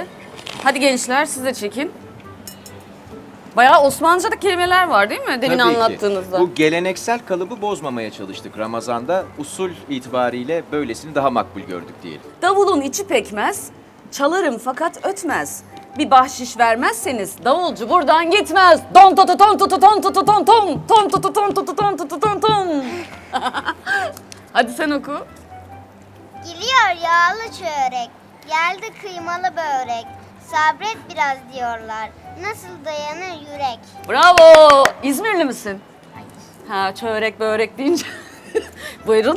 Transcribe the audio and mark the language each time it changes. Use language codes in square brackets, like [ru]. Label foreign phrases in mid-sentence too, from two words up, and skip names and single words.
[tr] Hadi gençler siz de çekin. Bayağı Osmanlıca'da kelimeler var değil mi? Demin Tabii ki. anlattığınızda. Bu geleneksel kalıbı bozmamaya çalıştık Ramazan'da. Usul itibariyle böylesini daha makbul gördük diyelim. Davulun içi pekmez, çalarım fakat ötmez. Bir bahşiş vermezseniz davulcu buradan gitmez. Don to to ton to to ton to to ton ton. Ton to to ton to to ton to to ton ton. Hadi sen oku. Geliyor yağlı çörek, geldi kıymalı börek. Sabret biraz diyorlar, nasıl dayanır yürek? Bravo. İzmirli misin? Ha çörek börek deyince. Buyurun.